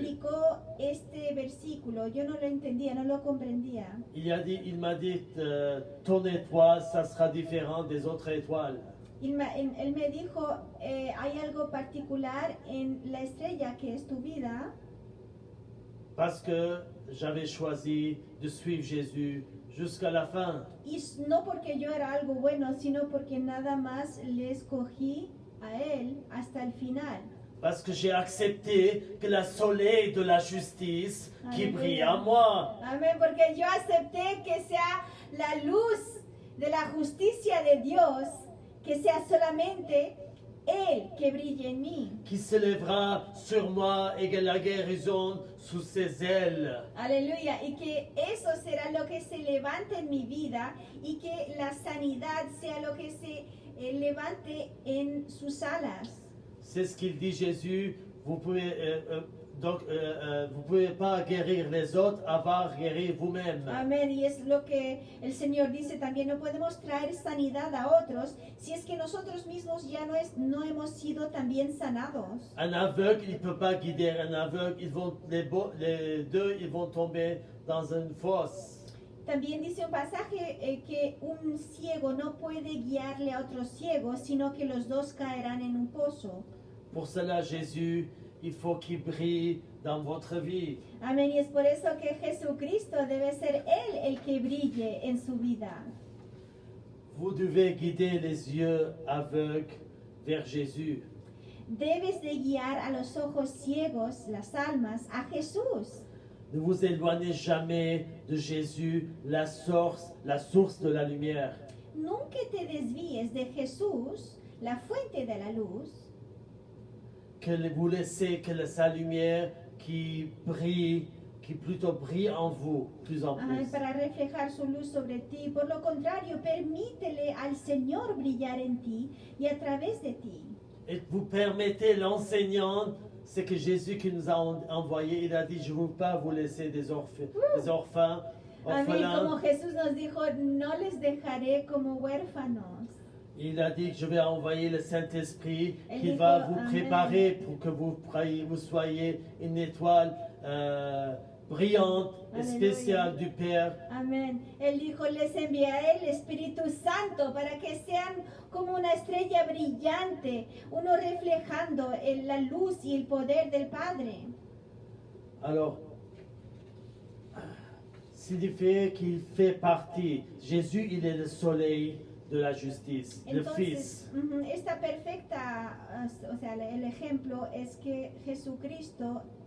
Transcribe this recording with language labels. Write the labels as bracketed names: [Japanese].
[Spanish] explicó este versículo, yo no lo entendía, no lo comprendía. [French] Il m'a dit, ton étoile, ça sera différent des autres étoiles. [Spanish] Él me dijo, hay algo particular en la estrella que es tu vida, [French] Parce que j'avais choisi de suivre Jésus jusqu'à la fin. [Spanish] y no porque yo era algo bueno, sino porque nada más le escogí a Él hasta el final. [French] Parce que j'ai accepté que le soleil de la justice qui Alléluia. brille en moi. [Spanish] Amén, porque yo acepté que sea la luz de la justicia de Dios, que sea solamente Él que brille en mí. [French] Qui s'élèvera sur moi et que la guérison sous ses ailes. [Spanish] Aleluya, y que eso será lo que se levante en mi vida y que la sanidad sea lo que se levante en sus alas. [French] C'est ce qu'il dit Jésus. Vous pouvez vous pouvez pas guérir les autres avant de guérir vous-même. [Spanish] Amén, y es lo que el Señor dice también, no podemos traer sanidad a otros si es que nosotros mismos ya no hemos sido también sanados. [French] Un aveugle, il peut pas guider un aveugle. Les deux, ils vont tomber dans une fosse. [Spanish] También dice un pasaje que un ciego no puede guiarle a otro ciego, sino que los dos caerán en un pozo. [French] Pour cela, Jésus, il faut qu'il brille dans votre vie. [Spanish] Amén, y es por eso que Jesucristo debe ser Él el que brille en su vida. [French] Vous devez guider les yeux aveugles vers Jésus. [Spanish] Debes de guiar a los ojos ciegos, las almas, a Jesús. [French] Ne vous éloignez jamais de Jésus, la source de la lumière. [Spanish] Nunca te desvíes de Jesús, la fuente de la luz. [French] Que vous laissez que sa lumière qui plutôt brille en vous plus en plus. [Spanish] Para reflejar su luz sobre ti. Por lo contrario, permítele al Señor brillar en ti y a través de ti. [French] Et vous permettez l'enseignant, c'est que Jésus qui nous a envoyé, il a dit, je ne veux pas vous laisser des orphelins, [Spanish] Amén. Como [French] orphelins. [Spanish] Jesús nos dijo, no les dejaré como huérfanos. [French] Il a dit que je vais envoyer le Saint-Esprit Et qui il va faut- vous Amen. préparer pour que vous soyez une étoile brillante et Alléluia. spéciale du Père. [Spanish] Amén. Él dijo, les enviaré el Espíritu Santo para que sean como una estrella brillante, uno reflejando la luz y el poder del Padre. [French] Alors, signifie qu'il fait partie. Jésus, il est le soleil de la justice, le Fils. [Spanish] Entonces, esta perfecta, o sea, el ejemplo es que Jesucristo